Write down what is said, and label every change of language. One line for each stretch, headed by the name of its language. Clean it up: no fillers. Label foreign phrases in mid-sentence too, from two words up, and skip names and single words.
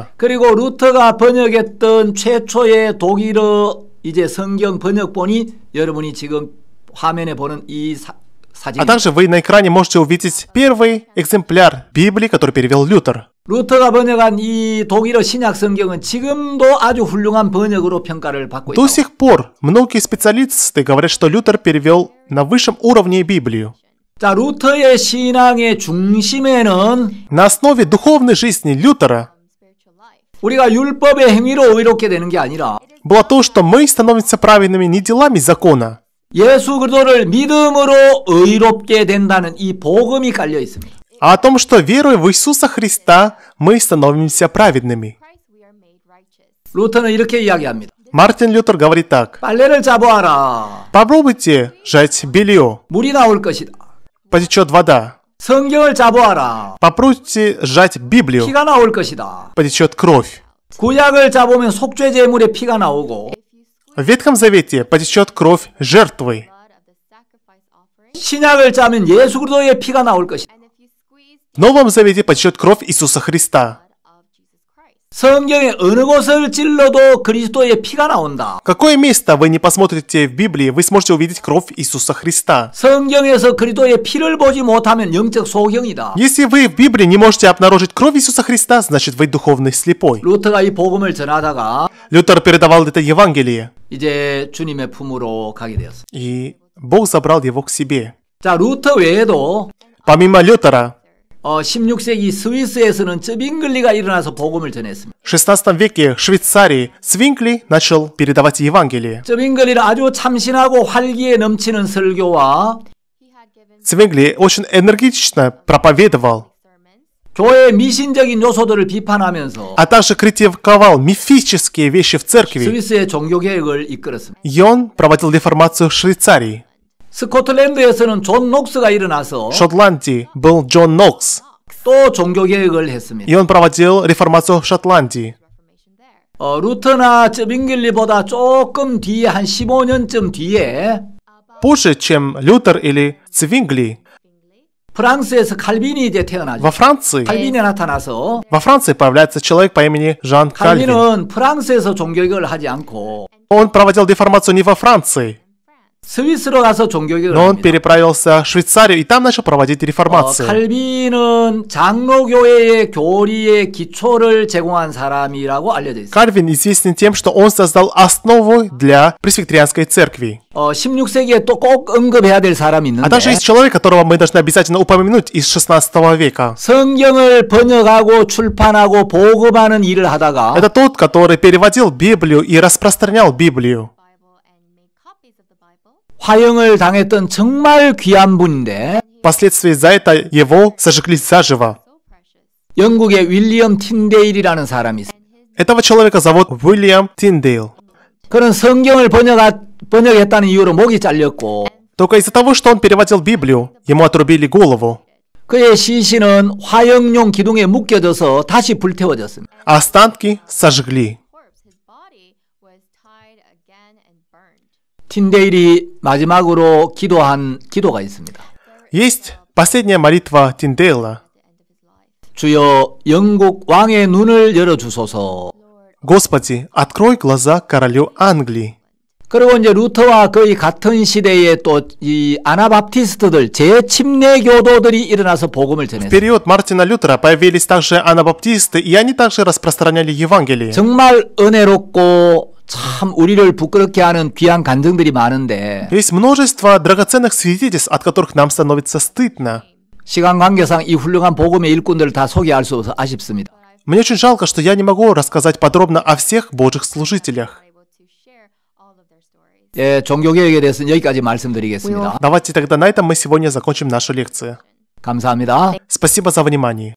Korean: 그리고 루터가 번역했던 최초의 독일어 이제 성경 번역본이 여러분이 지금 화면에 보는 이 사진.
Russian: А также вы на экране можете увидеть первый экземпляр Библии, который перевел Лютер.
Korean: 루터가 번역한 이 독일어 신약 성경은 지금도 아주 훌륭한 번역으로 평가를 받고
Russian: До
Korean: 있다.
Russian: сих пор многие специалисты говорят, что Лютер перевел на высшем уровне Библию.
Korean: 자, 루터의 신앙의 중심에는
Russian: На основе духовной жизни Лютера
Korean: 우리가 율법의 행위로 의롭게 되는 게 아니라
Russian: было то, что мы становимся праведными не делами закона,
Korean: 예수 그리스도를 믿음으로 의롭게 된다는 이 복음이 깔려 있습니다.
Russian: а о том, что веруя в Иисуса Христа, мы становимся праведными.
Korean: 루터는 이렇게 이야기합니다.
Russian: Мартин Лютер говорит так:
Korean: 빨래를 짜보아라.
Russian: попробуйте жать белье,
Korean: 물이 나올 것이다.
Russian: потечет вода.
Korean: 성경을 짜보아라.
Russian: Попробуйте сжать Библию,
Korean: 피가 나올 것이다.
Russian: потечет кровь.
Korean: 구약을 짜보면 속죄 제물에 피가 나오고
Russian: В Ветхом Завете потечет кровь жертвы.
Korean: 신약을 짜면 예수 그리스도의 피가 나올 것이다.
Russian: В Новом Завете потечет кровь Иисуса Христа.
Korean: 성경의 어느 곳을 찔러도 그리스도의 피가 나온다.
Russian: Какое место вы не посмотрите в Библии, вы сможете увидеть кровь Иисуса Христа.
Korean: 성경에서 그리스도의 피를 보지 못하면 영적 소경이다.
Russian: Если вы в Библии не можете обнаружить кровь Иисуса Христа, значит вы духовный слепой.
Korean: 루터가 이 복음을 전하다가
Russian: Лютер передавал это Евангелие,
Korean: 이제 주님의 품으로 가게 되었습니다.
Russian: и Бог забрал его к себе.
Korean: 자, 루터 외에도
Russian: Помимо Лютера,
Korean: 16세기 스위스에서는 쯔빙글리가 일어나서 복음을 전했습니다.
Russian: в 16 веке в Швейцарии Цвинкли начал передавать Евангелие.
Korean: 쯔빙글리는 아주 참신하고 활기에 넘치는 설교와
Russian: Цвингли очень энергично проповедовал,
Korean: 교회의 미신적인 요소들을 비판하면서
Russian: а также критиковал мифические вещи в церкви.
Korean: 스위스의 종교개혁을 이끌었습니다.
Russian: И он проводил реформацию в Швейцарии.
Korean: 스코틀랜드에서는 존 녹스가 일어나서
Russian: В Шотландии был Джон Нокс,
Korean: 또 종교개혁을 했습니다.
Russian: и он проводил реформацию в Шотландии.
Korean: 루터나 쯔빙글리보다 조금 뒤에 한 15년쯤 뒤에
Russian: Позже, чем Лютер или Цвингли,
Korean: 프랑스에서 칼빈이 이제 태어나죠.
Russian: во Франции появляется человек по имени Жан Кальвин.
Korean: 칼빈은 프랑스에서 종교개혁을 하지 않고
Russian: Он проводил реформацию не во Франции,
Korean: 스위스로 가서 종교개혁을
Russian: но он
Korean: 합니다.
Russian: переправился в Швейцарию и там начал проводить реформацию.
Korean: 칼빈은 장로교회의 교리의 기초를 제공한 사람이라고 알려져 있습니다.
Russian: Кальвин известен тем, что он создал основу для пресвитерианской церкви.
Korean: 16세기에 또 꼭 언급해야 될 사람이
Russian: А также
Korean: 있는데
Russian: есть человек, которого мы должны обязательно упомянуть из 16 века.
Korean: 성경을 번역하고 출판하고 보급하는 일을 하다가
Russian: Это тот, который переводил Библию и распространял Библию.
Korean: 화형을 당했던 정말 귀한 분인데
Russian: Впоследствии за это его сожгли заживо.
Korean: 영국의 윌리엄 틴데일이라는 사람이 있어요.
Russian: Этого человека зовут Уильям Тиндейл.
Korean: 그는 성경을 번역했다는 이유로 목이 잘렸고
Russian: Только из-за того, что он переводил Библию, ему отрубили голову.
Korean: 그의 시신은 화형용 기둥에 묶여져서 다시 불태워졌습니다.
Russian: А останки сожгли.
Korean: 틴데일이 마지막으로 기도한 기도가 있습니다.
Russian: Есть последняя молитва Тиндейла.
Korean: 주여 영국 왕의 눈을 열어주소서.
Russian: Господи, открой глаза королю Англии.
Korean: 그리고 이제 루터와 거의 같은 시대에 또 이 아나바프티스트들 재침례교도들이 일어나서 복음을
Russian: В
Korean: 전했어요.
Russian: период Мартина Лютера появились также анабаптисты, и они также распространяли Евангелие.
Korean: 정말 은혜롭고 참 우리를 부끄럽게 하는 귀한 간증들이 많은데
Russian: Есть множество драгоценных свидетельств, от которых нам становится стыдно.
Korean: 시간 관계상 이 훌륭한 복음의 일꾼들을 다 소개할 수 없어서 아쉽습니다.
Russian: Мне очень жалко, что я не могу рассказать подробно о всех Божьих служителях.
Korean: 예, 종교개혁에 대해서는 여기까지 말씀드리겠습니다.
Russian: Давайте тогда на этом мы сегодня закончим нашу лекцию.
Korean: 감사합니다.
Russian: Спасибо за внимание.